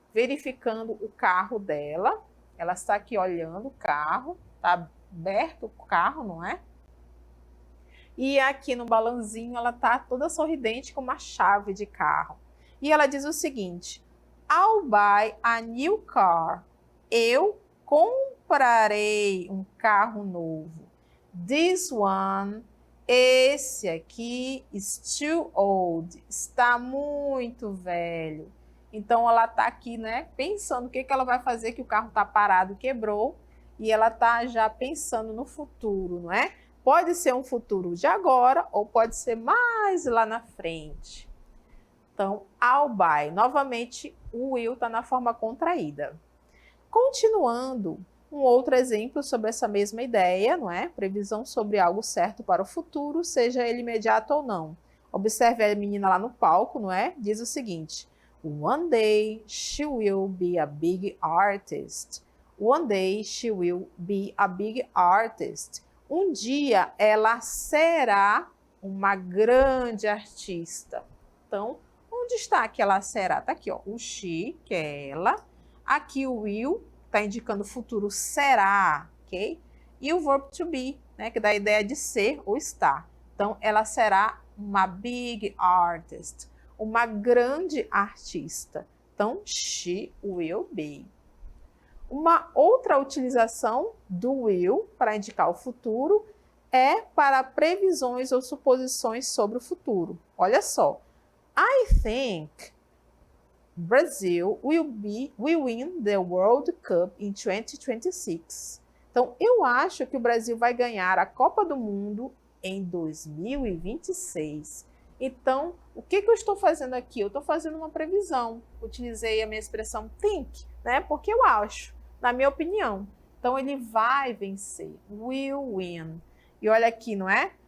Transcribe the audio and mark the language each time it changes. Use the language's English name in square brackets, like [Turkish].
[Portuguese] Verificando o carro dela. Ela está aqui olhando o carro, está aberto o carro, não é? E aqui no balãozinho ela tá toda sorridente com uma chave de carro. E ela diz o seguinte: [English] I'll buy a new car. [Portuguese] Eu comprarei um carro novo. [English] This one, [Portuguese] esse aqui, [English] is too old. [Portuguese] Está muito velho. Então ela tá aqui, né, pensando o que ela vai fazer, que o carro tá parado, quebrou, e ela tá já pensando no futuro, não é? Pode ser um futuro de agora ou pode ser mais lá na frente. Então, [English] I'll buy. [Portuguese] Novamente, o will está na forma contraída. Continuando, um outro exemplo sobre essa mesma ideia, não é? Previsão sobre algo certo para o futuro, seja ele imediato ou não. Observe a menina lá no palco, não é? Diz o seguinte: [English] One day she will be a big artist. One day she will be a big artist. [Portuguese] Um dia ela será uma grande artista. Então, onde está que ela será? Está aqui, ó, o she, que é ela. Aqui o will, está indicando o futuro será, ok? E o verb to be, né, que dá a ideia de ser ou estar. Então, ela será uma [English] big artist, [Portuguese] uma grande artista. Então, [English] she will be. [Portuguese] Uma outra utilização do will para indicar o futuro é para previsões ou suposições sobre o futuro. Olha só. [English] I think Brazil will win the World Cup in 2026. [Portuguese] Então, eu acho que o Brasil vai ganhar a Copa do Mundo em 2026. Então, o que eu estou fazendo aqui? Eu estou fazendo uma previsão. Utilizei a minha expressão think, né? Porque eu acho, na minha opinião. Então, ele vai vencer. [English] Will win. [Portuguese] E olha aqui, não é?